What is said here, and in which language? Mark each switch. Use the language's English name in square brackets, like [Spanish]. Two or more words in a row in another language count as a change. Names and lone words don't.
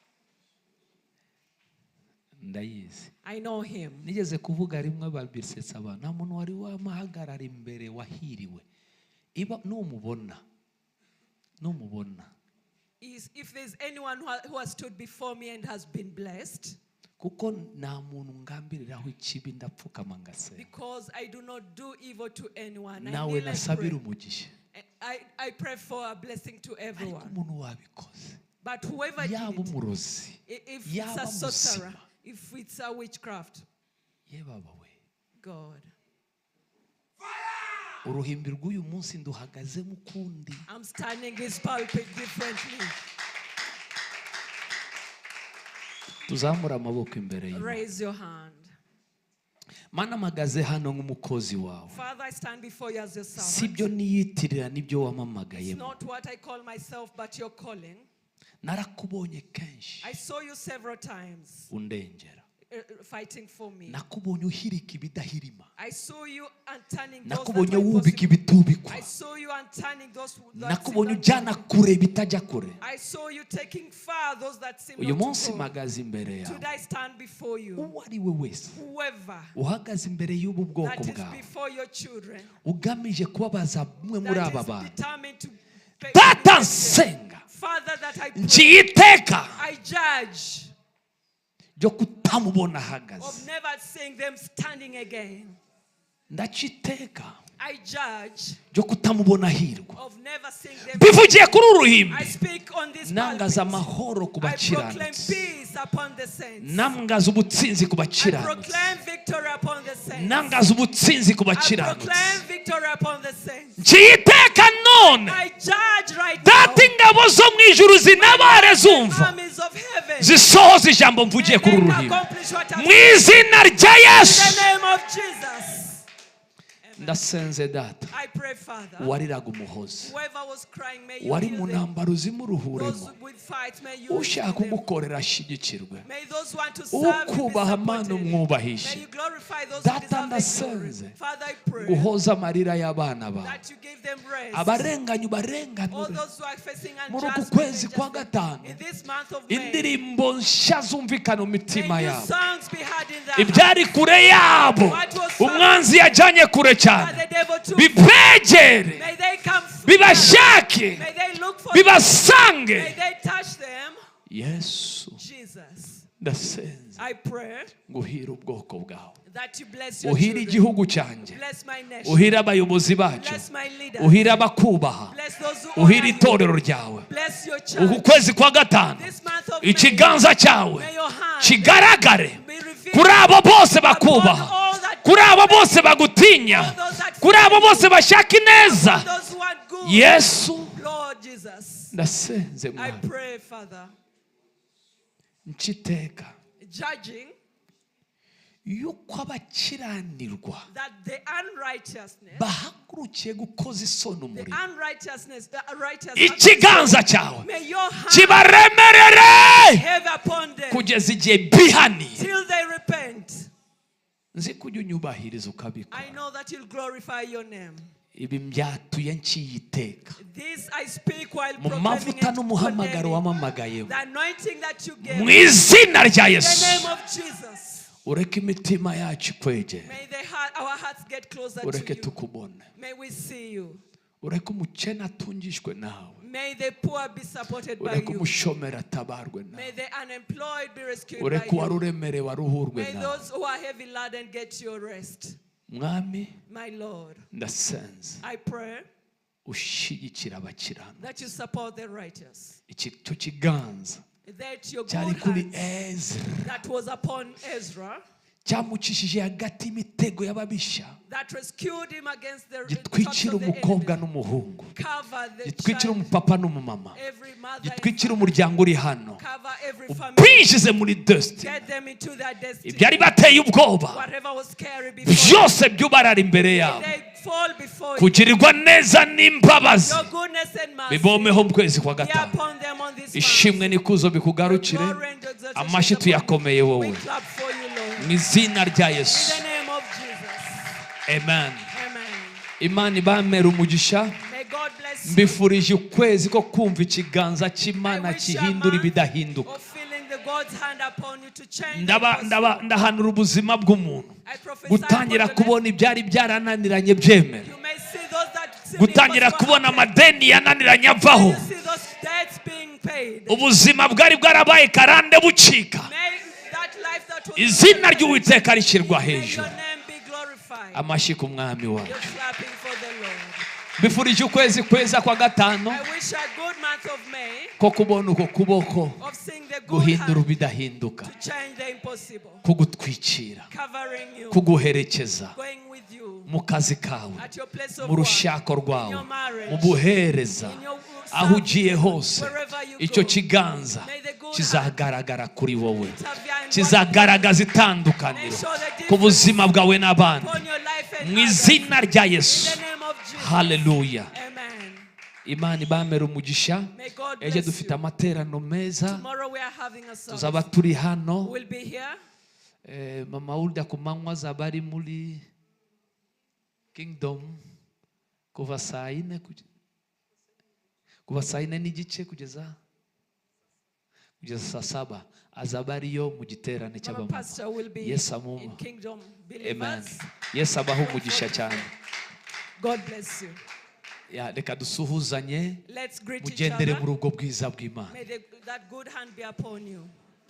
[Kinyarwanda] ndayizi. [English] I know him. [Kinyarwanda] Nigeze kuvuga rimwe babisetsa abantu, nta muntu wari wamahagarara imbere wahiriwe. Iba numubona [English] If there's anyone who has stood before me and has been blessed, [Kinyarwanda] kuko nta muntu ngambiriraho ikibi ndapfukama ngasenga. [English] because I do not do evil to anyone. I [Kinyarwanda] Nawe [English] kneel and [Kinyarwanda] nasabira [English] pray. [Kinyarwanda] umugisha. [English] I pray for a blessing to [Kinyarwanda] Ariko [English] everyone. [Kinyarwanda] umuntu wabikoze, [English] But whoever did [Kinyarwanda] yaba [English] it, [Kinyarwanda] umurozi, [English] if it's [Kinyarwanda] yaba [English] a sorcerer, [Kinyarwanda] muzima, [English] if it's a witchcraft, [Kinyarwanda] ye baba we, [English] God, [Kinyarwanda] uruhimbi rw'uyu munsi nduhagazemo ukundi. [English] I'm standing this pulpit differently. [Kinyarwanda] Tuzamura amaboko imbere y'Imana. [English] Raise your hand. [Kinyarwanda] Mana mpagaze hano nk'umukozi wawe, [English] Father, I stand before you as your servant. [Kinyarwanda] sibyo niyitirira nibyo [English] It's [Kinyarwanda] wamamagayemo. [English] not what I call myself, but your calling. [Kinyarwanda] Narakubonye kenshi [English] I saw you several times [Kinyarwanda] undengera, [English] fighting for me. [Kinyarwanda] nakubonye uhirika ibidahirima, [English] I saw you unturning those that [Kinyarwanda] nakubonye [English] were [Kinyarwanda] wubika [English] impossible. [Kinyarwanda] ibitubikwa, [English] I saw you unturning those that [Kinyarwanda] nakubonye [English] seemed [Kinyarwanda] ujyana [English] unmovable. [Kinyarwanda] kure bitajya kure. [English] I saw you taking far those that seemed [Kinyarwanda] Uyu [English] not to [Kinyarwanda] munsi [English] go. [Kinyarwanda] mpagaze imbere yawe, [English] Today I stand before you. [Kinyarwanda] uwo ari we wese [English] Whoever [Kinyarwanda] uhagaze imbere y'ubu bwoko [English] that is [Kinyarwanda] bwawe [English] before your children, [Kinyarwanda] ugamije kubabaza umwe muri [English] that [Kinyarwanda] aba [English] is [Kinyarwanda] bantu, [English] determined to pay [Kinyarwanda] data [English] them. [Kinyarwanda] nsenga [English] Father, that I pray, [Kinyarwanda] nciye iteka [English] I judge [Kinyarwanda] ryo kutamubona ahagaze, [English] of never seeing them standing again. [Kinyarwanda] ndaca iteka [English] I judge [Kinyarwanda] ryo kutamubona ahirwa. [English] of never seeing them. [Kinyarwanda] Bivugiye kuri uru [English] I [Kinyarwanda] ruhimbi, [English] speak on this [Kinyarwanda] nangaza [English] pulpit. [Kinyarwanda] amahoro ku [English] I proclaim [Kinyarwanda] bakiranutsi, [English] peace upon the saints. [Kinyarwanda] nangaza ubutsinzi ku [English] I [Kinyarwanda] bakiranutsi, [English] proclaim victory upon the saints. [Kinyarwanda] nangaza ubutsinzi ku [English] I [Kinyarwanda] bakiranutsi. [English] proclaim victory upon the saints. [Kinyarwanda] nciye iteka none [English] I judge right now. [Kinyarwanda] data ingabo zo mu ijuru zinabare zumva [English] Armies of heaven. [Kinyarwanda] zisohoza ijambo mvugiye kuri uru [English] May they [Kinyarwanda] ruhimbi [English] accomplish what I've [Kinyarwanda] mu izina rya [English] in [Kinyarwanda] Yesu. [English] the name of Jesus. [Kinyarwanda] Ndasenze data [English] I pray, Father, [Kinyarwanda] wariraga umuhozi, [English] whoever was crying, may you [Kinyarwanda] wari [English] heal [Kinyarwanda] mu [English] them. [Kinyarwanda] ntambaro zimuruhuremo, [English] Those with fight, may you [Kinyarwanda] ushaka [English] heal them. [Kinyarwanda] kugukorera ashyigikirwe, [English] May those who want to serve you be [Kinyarwanda] ukubaha Mana [English] supported. [Kinyarwanda] umwubahishe. [English] May you glorify those [Kinyarwanda] Data [English] who deserve the glory. [Kinyarwanda] ndasenze [English] Father, I pray [Kinyarwanda] guhoza amarira y'abana bawe, [English] that you give them rest. [Kinyarwanda] abarenganya [English] All [Kinyarwanda] ubarenganure. [English] those who are facing [Kinyarwanda] Muri uku [English] unjust [Kinyarwanda] kwezi kwa [English] judgment, [Kinyarwanda] gatanu [English] in this month of May, [Kinyarwanda] indirimbo nshya zumvikana mu mitima [English] may new [Kinyarwanda] yabo, [English] songs be heard in their hearts. [Kinyarwanda] ibyari kure yabo umwanzi yajyanye kure [English] By [Kinyarwanda] cyane [English] the devil too. [Kinyarwanda] bibegere, [English] May they come through. [Kinyarwanda] bibashake, [English] May they look for them. [Kinyarwanda] bibasange. [English] May they touch them. [Kinyarwanda] Yesu [English] Jesus, [Kinyarwanda] ndasenze [English] I pray [Kinyarwanda] nguhire ubwoko bwawe, [English] that you bless your [Kinyarwanda] uhire [English] children. [Kinyarwanda] igihugu cyanjye, [English] Bless my nation. [Kinyarwanda] uhire abayobozi bacyo, [English] Bless my leaders. [Kinyarwanda] uhire abakubaha, [English] Bless those who honor [Kinyarwanda] uhire [English] you. [Kinyarwanda] itorero ryawe. [English] Bless your [Kinyarwanda] Uku [English] church. [Kinyarwanda] kwezi kwa gatanu [English] This month of May, [Kinyarwanda] ikiganza cyawe [English] may your hand [Kinyarwanda] kigaragare [English] be revealed [Kinyarwanda] kuri abo bose [English] upon [Kinyarwanda] bakubaha, [English] all that [Kinyarwanda] kuri abo bose bagutinya, kuri abo bose bashaka ineza. [English] those who want good. [Kinyarwanda] Yesu [English] Lord Jesus, [Kinyarwanda] ndasenze [English] I [Kinyarwanda] Mwami, [English] pray, Father, [Kinyarwanda] nciteka [English] judging [Kinyarwanda] yuko abakiranirwa [English] that the unrighteousness, [Kinyarwanda] bahagurukiye gukoza isoni [English] the [Kinyarwanda] umurimo, [English] unrighteousness, the righteous, [Kinyarwanda] ikiganza cyawe [English] may your hand [Kinyarwanda] kibaremerere [English] have upon them [Kinyarwanda] kugeza igihe bihaniye. [English] till they repent. [Kinyarwanda] Nzi kujya unyubahiriza [English] I [Kinyarwanda] ukabikora. [English] know that you'll glorify your name. [Kinyarwanda] Ibi mbyatuye nciye iteka [English] This I speak while [Kinyarwanda] mu [English] proclaiming [Kinyarwanda] mavuta [English] and [Kinyarwanda] n'umuhamagaro [English] condemning [Kinyarwanda] wamamagayemo, [English] the anointing that you gave [Kinyarwanda] mu [English] in [Kinyarwanda] izina rya [English] the [Kinyarwanda] Yesu. [English] name of Jesus. [Kinyarwanda] Ureke imitima yacu ikwegere, [English] May our hearts get closer [Kinyarwanda] ureke [English] to you. [Kinyarwanda] tukubone, [English] May we see you. [Kinyarwanda] ureke umukene atungishwe nawe, [English] May the poor be supported by [Kinyarwanda] ureke [English] you. [Kinyarwanda] umushomeri atabarwe [English] May [Kinyarwanda] nawe, [English] the unemployed be rescued by [Kinyarwanda] ureke [English] you. [Kinyarwanda] uwaruremerewe aruhurwe [English] May [Kinyarwanda] nawe. [English] those who are heavy laden get your rest. [Kinyarwanda] Mwami [English] My Lord, [Kinyarwanda] ndasenze [English] I pray [Kinyarwanda] ushyigikira abakirana, [English] that you support the righteous. [Kinyarwanda] icyo kiganza [English] That your [Kinyarwanda] cyari [English] good [Kinyarwanda] kuri [English] hand [Kinyarwanda] Ezra [English] that was upon Ezra, [Kinyarwanda] cyamucishije hagati y'imitego y'ababisha, [English] that rescued him against the traps [Kinyarwanda] gitwikira [English] of the [Kinyarwanda] umukobwa [English] enemy. [Kinyarwanda] n'umuhungu, [English] Cover the [Kinyarwanda] gitwikira [English] child, [Kinyarwanda] umupapa n'umumama, [English] every mother and [Kinyarwanda] gitwikira [English] father. [Kinyarwanda] umuryango uri hano, [English] Cover every family. [Kinyarwanda] ubinjize muri destiny. [English] Get them into their destiny. [Kinyarwanda] Ibyari bateye ubwoba [English] Whatever was scary before [Kinyarwanda] byose byubarara imbere yabo, [English] they fall before you. [Kinyarwanda] kugirirwa neza n'imbabazi [English] Your goodness and mercy [Kinyarwanda] bibomeho mu kwezi kwa [English] be [Kinyarwanda] gatanu. [English] upon them on this [Kinyarwanda] Ishimwe n'ikuzo bikugarukire, [English] Glory and exaltation [Kinyarwanda] amashyi [English] upon you. [Kinyarwanda] tuyakomeye wowe, [English] We clap for you, Lord. [Kinyarwanda] mu izina rya [English] In [Kinyarwanda] Yesu, [English] the name of Jesus. [Kinyarwanda] amen. [English] Amen. [Kinyarwanda] Imana ibamere umugisha. [English] May God bless you. [Kinyarwanda] Mbifurije ukwezi ko kumva ikiganza cy'Imana [English] I wish you a [Kinyarwanda] gihindura [English] month [Kinyarwanda] ibidahinduka. [English] of feeling the God's hand upon you to change the [Kinyarwanda] Ndahanura ubuzima bw'umuntu [English] I prophesy [Kinyarwanda] gutangira [English] upon the [Kinyarwanda] kubona ibyari byarananiranye byemera, [English] You may see those that seem [Kinyarwanda] gutangira [English] impossible [Kinyarwanda] kubona [English] happen. [Kinyarwanda] amadeni yananiranye avaho, [English] You see those debts being paid. [Kinyarwanda] ubuzima bwari bwarabaye karande bucika. [English] May that life that was [Kinyarwanda] Izina ry'Uwiteka rishyirwa [English] may [Kinyarwanda] hejuru. [English] your name be glorified. [Kinyarwanda] Amashyi ku mwami [English] You're [Kinyarwanda] wacu. [English] clapping for the Lord. [Kinyarwanda] Mbifurije ukwezi kweza kwa gatanu [English] I wish a good month of May [Kinyarwanda] ko kubona uko kuboko [English] of seeing the good [Kinyarwanda] guhindura [English] hand [Kinyarwanda] ibidahinduka, [English] to change the impossible, [Kinyarwanda] kugutwikira, [English] covering you, [Kinyarwanda] kuguherekeza [English] going with you [Kinyarwanda] mu kazi kawe, [English] at your place of [Kinyarwanda] mu [English] work, [Kinyarwanda] rushako [English] in [Kinyarwanda] rwawe, [English] your marriage, [Kinyarwanda] mu buhereza, [English] in your [Kinyarwanda] aho ugiye [English] service, [Kinyarwanda] hose. [English] wherever you [Kinyarwanda] Icyo [English] go. [Kinyarwanda] kiganza [English] May the good [Kinyarwanda] kizagaragara kuri wowe, [English] intervene [Kinyarwanda] kizagaragaza itandukaniro ku buzima bwawe n'abandi, [English] upon your life and [Kinyarwanda] mu [English] others. [Kinyarwanda] izina rya [English] In [Kinyarwanda] Yesu. [English] the name of Jesus. [Kinyarwanda] Haleluya. [English] Amen. [Kinyarwanda] Imana ibamere umugisha. [English] May God [Kinyarwanda] Ejo [English] bless [Kinyarwanda] dufite [English] you. [Kinyarwanda] amaterano meza, [English] Tomorrow we are having a service. [Kinyarwanda] tuzaba turi hano. [English] We'll be here. [Kinyarwanda] Mama Ulda ku manywa azaba ari muri Kingdom kuva saa yine n'igice kugeza saa saba, azaba ariyo mu giterane [English] Mama [Kinyarwanda] cy'abamama. [English] Pastor will be [Kinyarwanda] Yes, amuma. [English] in Kingdom Amen. Believers. [Kinyarwanda] Yesu abaho umugisha cyane. [English] God bless you. [Kinyarwanda] Reka dusuhuzanye, [English] Let's greet each [Kinyarwanda] mugendere [English] other. [Kinyarwanda] muri ubwo bwiza bw'Imana. [English] May that good hand be upon you.